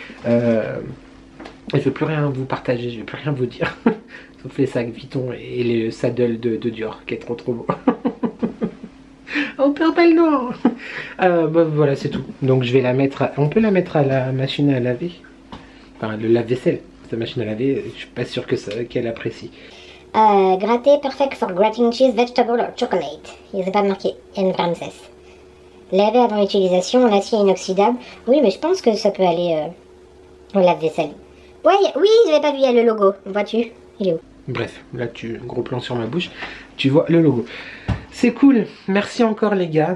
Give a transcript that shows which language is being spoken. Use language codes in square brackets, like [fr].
[fr] Je vais plus rien vous partager, je vais plus rien vous dire. Sauf les sacs Vuitton et les saddles de Dior qui est trop beau. Oh Père Noir. Bah, voilà, c'est tout. Donc je vais la mettre, on peut la mettre à la machine à laver. Enfin, le lave-vaisselle. Cette machine à laver, je suis pas sûr que qu'elle apprécie. [en] Gratter perfect for grating cheese, vegetable or chocolate. [fr] Il n'y a pas marqué N. Frances. Laver avant utilisation, l'acier inoxydable. Oui, mais je pense que ça peut aller au lave-vaisselle. Ouais, oui, j'avais pas vu, il y a le logo. Vois-tu? Il est où? Bref, là, gros plan sur ma bouche. Tu vois le logo. C'est cool. Merci encore, les gars.